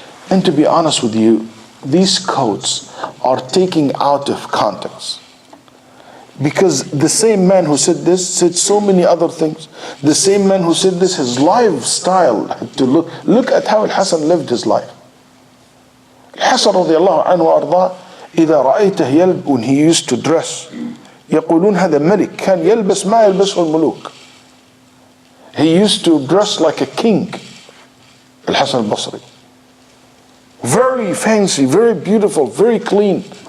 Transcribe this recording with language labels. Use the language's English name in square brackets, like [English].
[English] And to be honest with you, these quotes are taken out of context, because the same man who said this said so many other things. The same man who said this, his lifestyle had to look at how Al-Hasan lived his life. [Arabic] Al-Hasan radiallahu anhu وأرضاه إذا رأيته [English] when he used to dress [Arabic] يقولون هذا ملك كان يلبس ما يلبسه الملوك. [English] He used to dress like a king. Al-Hasan al-Basri, very fancy, very beautiful, very clean.